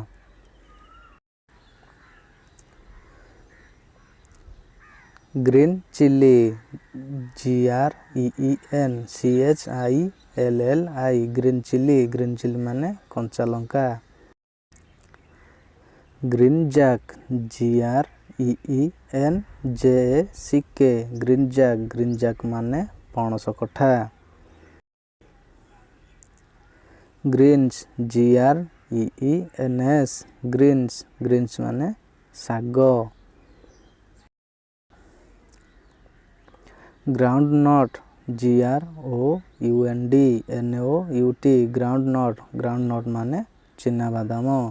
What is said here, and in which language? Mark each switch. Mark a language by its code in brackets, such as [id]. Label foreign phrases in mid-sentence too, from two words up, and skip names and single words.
[en] green chilli GREENCHILLI green chilli [or] ମାନେ କଞ୍ଚା ଲଙ୍କା। [en] green jack GREENJACK green jack [or] ମାନେ ପଣସ କଠା। [en] ग्रीन्स GREENS ग्रीन्स [or] ମାନେ ଶାଗ। [en] ग्राउंडनट GROUNDNOT ग्राउंडनट [or] ମାନେ ଚିନା ବାଦାମ।